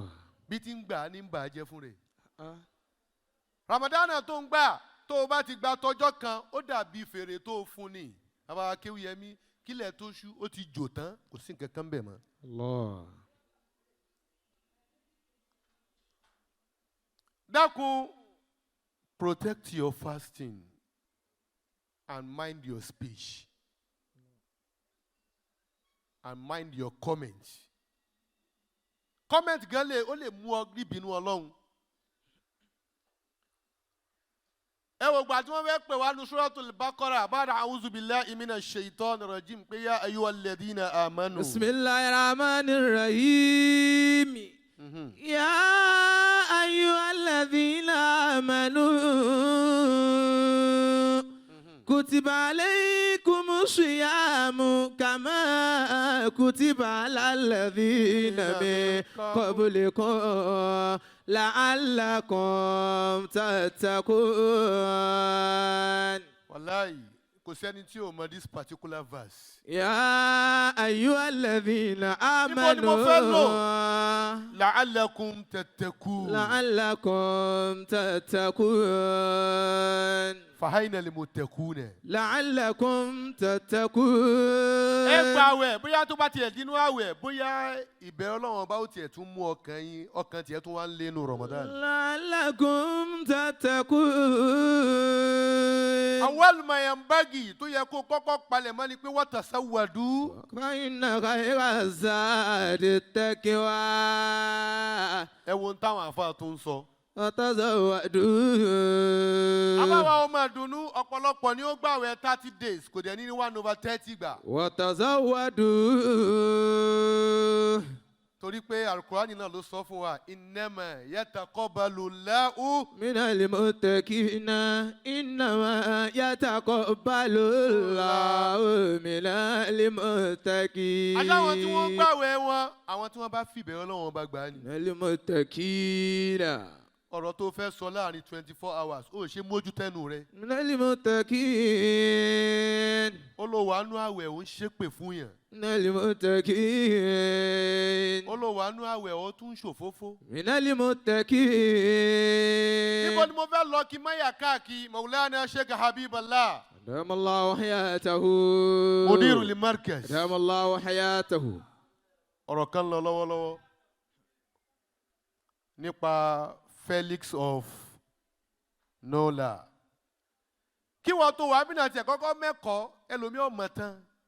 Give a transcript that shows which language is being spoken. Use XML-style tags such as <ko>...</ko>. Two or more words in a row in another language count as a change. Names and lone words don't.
<yo>bí ti ń gbà ní bà á jẹ́ fún rẹ̀. Ramadan tó ń gbà tó o bá ti gba tọjọ́ kan ó dàbí fèrè tó o fún ni. bàbá Akéwìyẹmí kílẹ̀ tó ṣú ó ti jò tán kò sí nǹkan kan bẹ̀ mọ́.</yo> <ar>الله.</ar> <en>dákun protect your fasting and mind your speech and mind your comments.</en> <yo>comment gan lè ó lè mú ọ níbínú Ọlọ́run. ẹ wò gbà tí wọ́n fẹ́ pè wá ní Suratul Baqara</yo> <ar>بعد أعوذ بالله من الشيطان الرجيم</ar> <yo>pé</yo> <ar>يا أيها الذين آمنوا. بسم الله الرحمن الرحيم. يا أيها الذين آمنوا كتب عليكم الصيام كما كتب على الذين من قبلكم لعلكم تتقون.</ar> <yo>Wallahi kò sẹ́ni tí ò mọ</yo> <en>this particular verse.</en> <ar>يا أيها الذين آمنوا لعلكم تتقون. لعلكم تتقون. فأين المتقون. لعلكم تتقون.</ar> <yo>ẹ gba àwẹ̀ bóyá tó bá tiẹ̀ dínú àwẹ̀ bóyá ìbẹ̀rù Ọlọ́run bá ó tiẹ̀ tún mú ọkàn tiẹ̀ tún wá ń lénu Ramadan.</yo> <ar>لعلكم تتقون. أول ما ينبغي</ar> <yo>tó yẹ kó kọ́kọ́ palẹ̀ mọ́ ni pé watasawwadu.</yo> <ar>فإن خير الزاد التقوى.</ar> <yo>ẹ wo ohun táwọn àfáà tó ń sọ.</yo> <ar>وتزودوا.</ar> <yo>àbáwá ọmọ ìdùnnú ọ̀pọ̀lọpọ̀ ni ó gbàwẹ̀ 30 days kò dẹ̀ ní 1/30 gbà.</yo> <ar>وتزودوا.</ar> <yo>torí pé alukurani náà ló sọ fún wa</yo> <ar>إنما يتقبل الله. من المتقين إنما يتقبل الله من المتقين.</ar> <yo>aláwọn tí wọ́n gbàwẹ̀ wọn àwọn tí wọ́n bá fìbẹ̀rẹ̀ Ọlọ́run bá gbà á ni.</yo> <ar>من المتقين.</ar> <yo>ọ̀rọ̀ tó fẹ́ sọ láàrin 24 hours ó ṣe mójú tẹ́nu rẹ.</yo> <ar>من المتقين.</ar> <yo>ó lọ wà nú àwẹ̀ ó ń ṣépè fún yàn.</yo> <ar>من المتقين.</ar> <yo>ó lọ wà nú àwẹ̀ ó tún ṣòfófó.</yo> <ar>من المتقين.</ar> <yo>níbo ni mo fẹ́ lọ kí máyà káàkiri Maulana Sheikh Habiballah.</yo> <ar>أدام الله حياته. مدير المركز. أدام الله حياته.</ar> <yo>ọ̀rọ̀ kan lọ lọ́wọ́lọ́wọ́. nípa Felix of Nola. Kí wọ́n tó wà bínú àti ẹ̀kọ́kọ́ mẹ́kọ̀ọ́ ẹlòmíì ọmọ tán.</yo>